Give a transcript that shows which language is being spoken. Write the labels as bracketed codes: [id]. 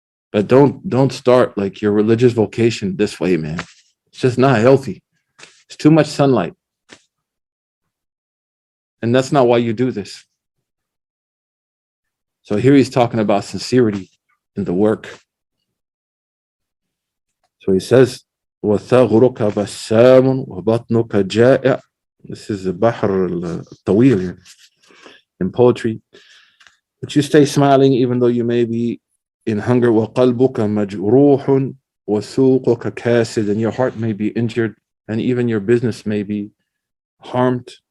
[en] But don't start like your religious vocation this way, man. It's just not healthy. It's too much sunlight. And that's not why you do this. So here he's talking about sincerity in the work. [ar] So he says, وثغرك بسام وبطنك جائع. [en] This is the Bahr al-Tawil here in poetry. But you stay smiling even though you may be in hunger. [ar] وقلبك مجروح وسوقك كاسد. [en] And your heart may be injured and even your business may be harmed.